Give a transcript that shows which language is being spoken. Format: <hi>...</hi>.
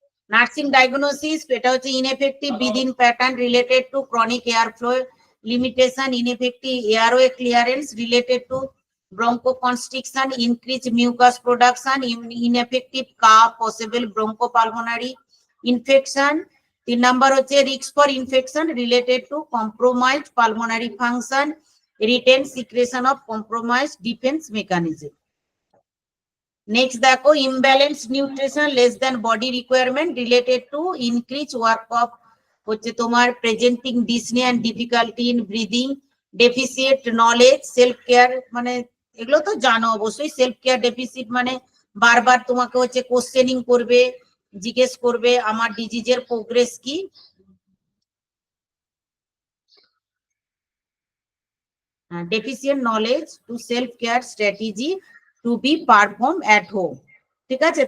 <en>nursing diagnosis,</en> <bn>এটা হচ্ছে</bn> <en>Ineffective breathing pattern related to chronic air flow limitation, ineffective airway clearance related to bronchoconstriction, increased mucus production, ineffective cough, possible bronchopulmonary infection. 3 number</en> <bn>হচ্ছে</bn> <en>risk for infection related to compromised pulmonary function, retained secretion of compromised defense mechanism. Next দেখো imbalanced nutrition less than body requirement related to increased work of</en> <bn>হচ্ছে তোমার</bn> <en>presenting dyspnea and difficulty in breathing, deficient knowledge, self care,</en> <bn>মানে এগুলো তো জানো অবশ্যই। Self care deficit মানে বারবার তোমাকে হচ্ছে কোশ্চেনিং করবে, জিজ্ঞেস করবে আমার ডিজিজের প্রোগ্রেস কি।</bn> <en>deficient knowledge to self care strategy to be perform at home,</en> <bn>ঠিক আছে?</bn>